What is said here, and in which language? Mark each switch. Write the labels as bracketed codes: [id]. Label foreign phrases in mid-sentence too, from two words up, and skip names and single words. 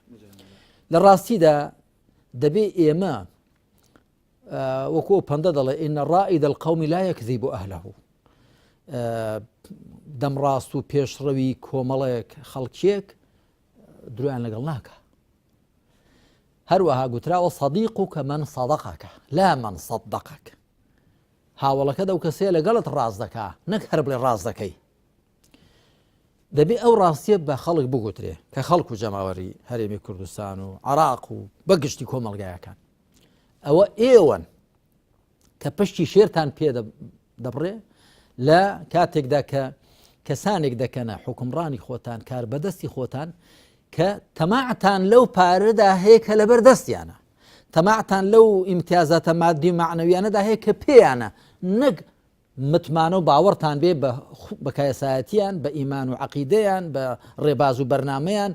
[ckb] لە ڕاستیدا دەبێ ئێمە وەکو پەندە دەڵێ [ar] ئین ڕائد القوم لا یەکذیب ئەهله، [ckb] دەمڕاست و پێشڕەوی کۆمەڵێک خەڵکیەک درویان لەگەڵ ناکە. هەروەها گوتراوە [ar] صدیقك من صدقك لا من صدقك. [ckb] هاوڵەکە دەو کەسەیە لەگەڵت ڕاز دەکا، نەک هەر بڵێ ڕاز دەکەی. دەبێ ئەو ڕاستیە بە خەڵک بگوترێ کە خەڵک و جەماوەری هەرێمی کوردستان و عێراق و بەگشتی کۆمەڵگایەکان ئەوە ئێوەن کە پشتی شێرتان پێ دەبڕێ لە کاتێکدا کە کەسانێک دەکەنە حکومڕانی خۆتان کار بەدەستی خۆتان کە تەماعتان لەو پارەدا هەیە کە لەبەر دەستیانە، تەماعتان لەو ئیمتیازاتە مادی و معنەویانەدا هەیە کە پێیانە، نەک متمانە و باوەڕتان بێ بە کایەسایەتیان بە ئیمان و عەقیدەیان بە ڕێباز و بەرنامەیان